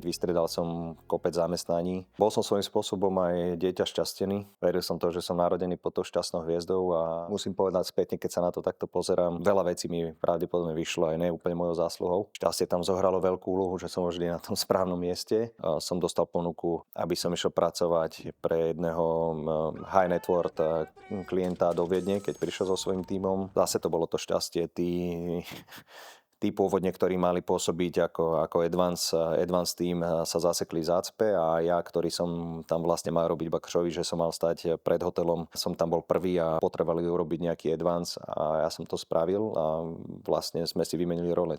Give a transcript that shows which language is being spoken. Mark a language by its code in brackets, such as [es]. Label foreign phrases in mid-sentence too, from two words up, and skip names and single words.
[sk] Vystredal som kopec zamestnaní. Bol som svojím spôsobom aj dieťa šťastený. Veril som to, že som narodený pod tou šťastnou hviezdou a musím povedať spätne, keď sa na to takto pozerám, veľa vecí mi pravdepodobne vyšlo aj ne úplne mojou zásluhou. Šťastie tam zohralo veľkú úlohu, že som vždy na tom správnom mieste. Som dostal ponuku, aby som išiel pracovať pre jedného [en] high net worth [sk] klienta do Viedne, keď prišiel so svojím tímom. Zase to bolo to šťastie. Tí pôvodne, ktorí mali pôsobiť ako [en] advance team, [sk] sa zasekli v zácpe a ja, ktorý som tam vlastne mal robiť Bakšovi, že som mal stať pred hotelom, som tam bol prvý a potrebovali urobiť nejaký advance a ja som to spravil a vlastne sme si vymenili role.